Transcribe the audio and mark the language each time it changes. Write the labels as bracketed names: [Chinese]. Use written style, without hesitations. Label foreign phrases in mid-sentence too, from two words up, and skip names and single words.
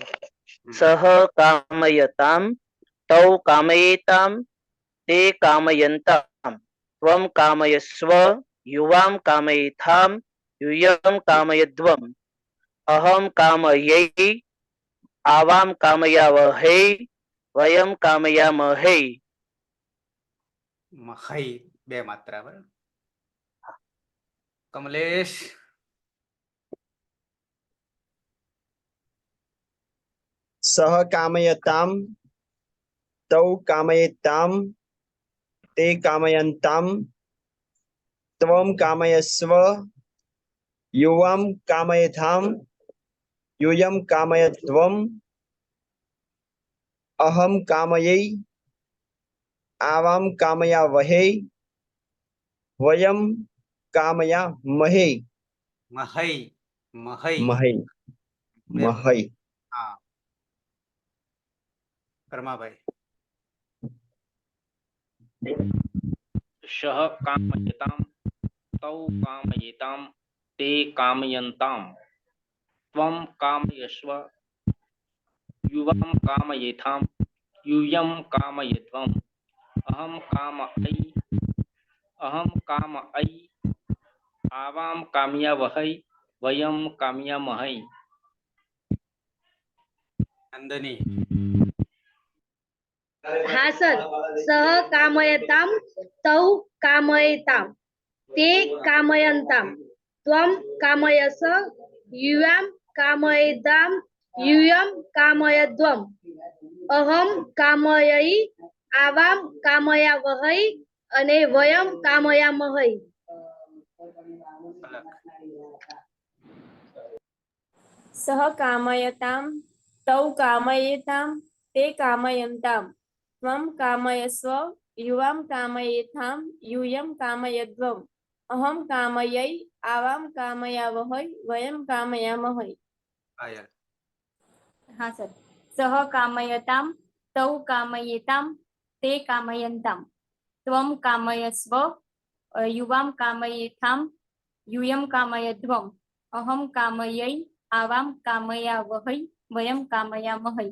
[Sanskrit] सह कामयताम तौ कामयेताम ते कामयन्ताम त्वं कामयस्व युवां कामयेथाम यूयं कामयध्वम. अहम कामयै आवां कामयावहै वयं कामयामहे. [Gujarati] મહઈ બે માત્રા બરાબર. કમલેશ. [Sanskrit] सह कामयताम तौ कामयेताम ते कामयन्ताम त्वं कामयस्व युवां कामयेथां यूयं कामयध्वम् अहं कामयै आवां कामयावहै वयं कामयामहे महै महै महै [Gujarati] બે વખત. [Sanskrit] महै [Gujarati] હા કર્માભાઈ [Sanskrit] सः कामयताम तौ कामयेताम ते कामयन्ताम त्वम कामयस्व युवाम कामयेथाम यूयं कामयध्वम् अहं कामयै आवां कामयावहै वयं कामयामहै નંદની [Gujarati] હા સર. [Sanskrit] सह कामयताम तौ कामयताम ते कामयन्ताम त्वम कामयस युवाम कामयेताम यूयं कामयध्वम् अहं कामयै आवां कामयावहै અને वयम कामयामहै. सह कामयताम तौ कामयेताम ते कामयन्ताम त्वम कामयस्व युवाम कामयेथाम यूयं कामयध्वम् अहं कामयै आवां कामयावहै वयं कामयामहै. પાયલ [Hindi] हाँ सर. [Sanskrit] सह कामयताम तौ कामयेताम ते कामयन्ताम त्वं कामयस्व युवां कामयेथाम यूयं कामयध्वम् अहं कामयै आवां कामयावहै वयं कामयामहै.